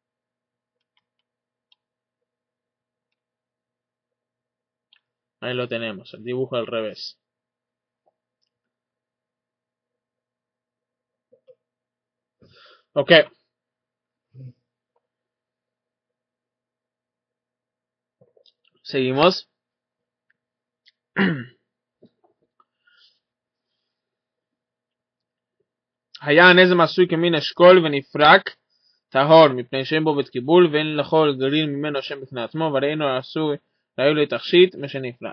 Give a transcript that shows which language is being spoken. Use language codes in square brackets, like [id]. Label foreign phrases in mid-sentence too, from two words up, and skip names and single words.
[es] Ahí lo tenemos, el dibujo al revés. Ok. Seguimos. [he] היה הנזם עשוי כמין אשכול ונפרק טהור מפני שאין בו בית קיבול ואין לכל גליל ממנו שם בפני עצמו וראינו עשוי ראינו לתכשיט משנפרק.